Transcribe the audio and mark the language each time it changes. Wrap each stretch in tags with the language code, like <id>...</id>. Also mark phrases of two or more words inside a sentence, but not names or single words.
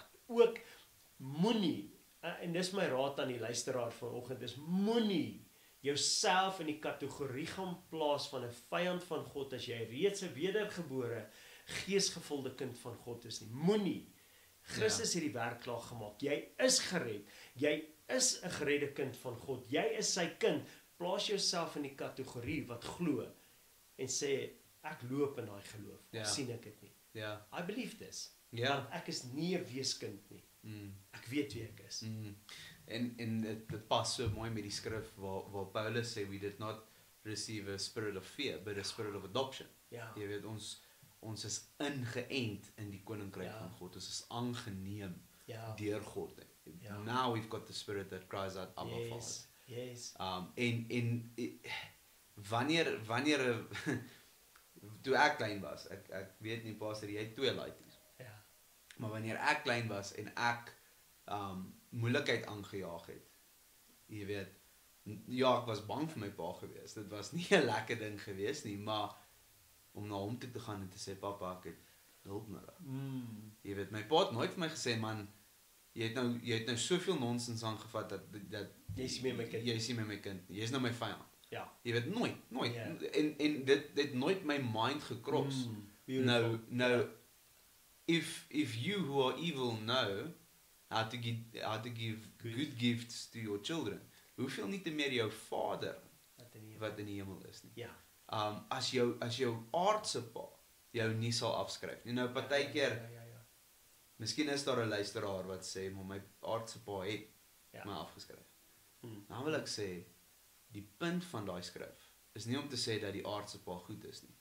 <af>Ook, moenie, en dis my raad aan die luisteraar vanoggend, is moenie jouself in die kategorie gaan plaas van 'n vyand van God as jy reeds 'n wedergebore, geesgevulde kind van God is nie. Moenie. Christus het die werk klaar gemaak. Jy is gered. Jy is 'n geredde kind van God. Jy is sy kind. Plaas jouself in die kategorie wat glo en sê, ek loop in daai geloof. Of sien ek dit nie.</af> <en>I believe this.</en> <af>Want ek is nie 'n weeskind nie. Ek weet wie ek is. En dit pas so mooi met die skrif waar Paulus sê,</af> <en>we did not receive a spirit of fear, but a spirit of adoption.</en> <af>Jy weet, ons is ingeënt in die koninkryk van God. Ons is aangeneem deur God.</af> <en>Now we've got the spirit that cries out, Abba Father.</en> <af>En wanneer toe ek klein was, ek weet nie, Pastor, jy het 2 laities. Maar wanneer ek klein was en ek moeilikheid aangejaag het, jy weet, ek was bang vir my pa gewees. Dit was nie 'n lekker ding gewees nie, maar om na hom toe te gaan en te sê, papa, ek het hulp nodig. Jy weet, my pa het nooit vir my gesê, man, jy het nou soveel nonsens aangevat dat jy is nie meer my kind, jy is nou my vyand. Jy weet, nooit. En dit het nooit my mind gekros. Nou,</af> <en>if you who are evil know how to give good gifts to your children,</en> <af>hoeveel nie te meer jou Vader wat in die hemel is nie. As jou aardse pa jou nie sal afskryf nie. Nou partykeer, miskien is daar 'n luisteraar wat sê, maar my aardse pa het my afgeskryf. Dan wil ek sê, die punt van daai skrif is nie om te sê dat die aardse pa goed is nie.</af>